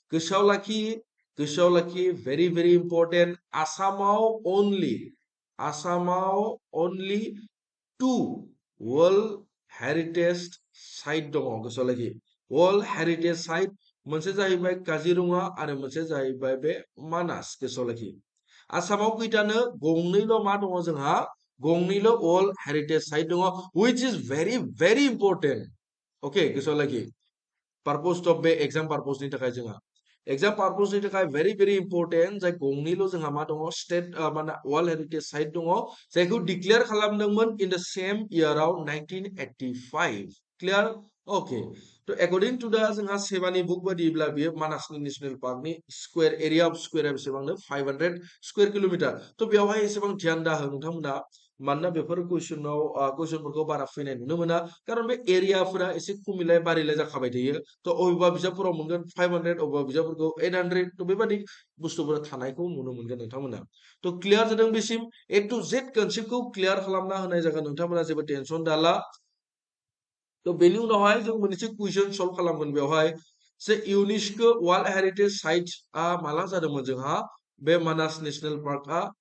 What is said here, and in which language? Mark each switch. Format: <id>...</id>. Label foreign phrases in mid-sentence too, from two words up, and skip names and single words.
<brx>गोसोआव लाखि</brx> <en>very very important</en> <brx>आसामाव</brx> <en>only 2 world heritage site</en> <brx>दङ गोसोआव लाखि</brx> <en>world heritage site</en> <brx>मोनसे जाहैबाय काजिरङा आरो मोनसे जाहैबाय बे मानास गोसोआव लाखि आसामाव खैथानो गंनैल' मा दङ जोंहा गंनैल'</brx> <en>world heritage site</en> <brx>दङ</brx> <en>which is very very important.</en> <brx>Okay, गोसोआव लाखि</brx> <en>purpose of</en> <brx>बे एग्जाम पार्पसनि थाखाय जोंहा एग्जाम पार्पसनि थाखाय</brx> <en>very very important</en> <brx>जाय गंनैल' जोंहा मा दङ स्टेट माने</brx> <en>world heritage site</en> <brx>दङ जायखौ डिक्लेयार खालामदोंमोन</brx> <en>in the same</en> <brx>इयाराव 1985</brx> <en>clear okay</en> <brx>तो</brx> <en>according to</en> <brx>दा जोंहा सेबानि बुक बादिब्ला बियो मानास नेशनेल पार्कनि</brx> <en>square area of</en> <brx>स्क्वायरा बेसेबांनो 500</brx> <en>square kilometre</en> <brx>तो बेवहाय एसेबां ध्यान दा हो नोंथांमोना मानोना बेफोर कुइसनफोरखौ बारा फैनाय नुनो मोना खारन बे एरियाफोरा एसे खमिलाय बारिलाय जाखाबाय थायो तो अबेबा बिजाबफोराव मोनगोन 500 अबेबा बिजाबफोरखौ 800 तो बेबादि बुस्थुफोरा थानायखौ नुनो मोनगोन नोंथांमोना तो क्लियार जादों बेसिम</brx> <en>A to Z</en> <brx>कनसेप्टखौ क्लियार खालामना होनाय जागोन नोंथांमोना जेबो टेनसन दाला तो बेनि उनावहाय जों मोनसे कुइसन सल्व खालामगोन बेवहाय जे</brx> <en>UNESCO world heritage site</en> <brx>आ माला जादोंमोन जोंहा बे मानास नेशनेल पार्कआ</brx>